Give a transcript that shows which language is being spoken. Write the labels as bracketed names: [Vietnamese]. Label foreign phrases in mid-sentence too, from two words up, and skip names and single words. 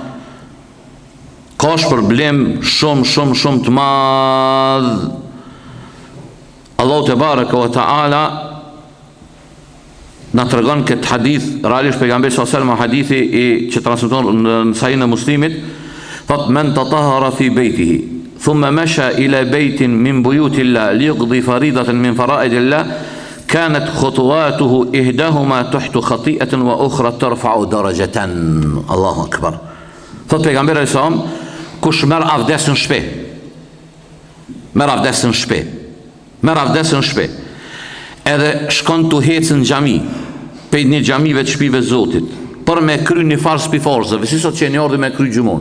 [Albanian] Ka shpërblim shumë të madh. [Arabic] الله تبارك وتعالى [Albanian] na tregon këtë hadith, realisht pejgamberi [Arabic] صلى الله عليه وسلم [Albanian] hadithi që transmeton në Sahihun e Muslimit, thot [Arabic] من تطهر في بيته ثم مشى إلى بيت من بيوت الله ليقضي فريضة من فرائض الله كانت خطواته إحداهما تحط خطيئة والأخرى ترفع درجة. الله أكبر. [Albanian] Thot pejgamberi [Arabic] صلى الله عليه وسلم, [Albanian] kush merr avdes në shtëpi, merr avdes në shtëpi, merr avdes në shtëpi, edhe shkon të hecë në xhami, pe një xhamive të shtëpive Zotit, për me kry një farz pi farzave, si sot që një ardhi me kry gjumon.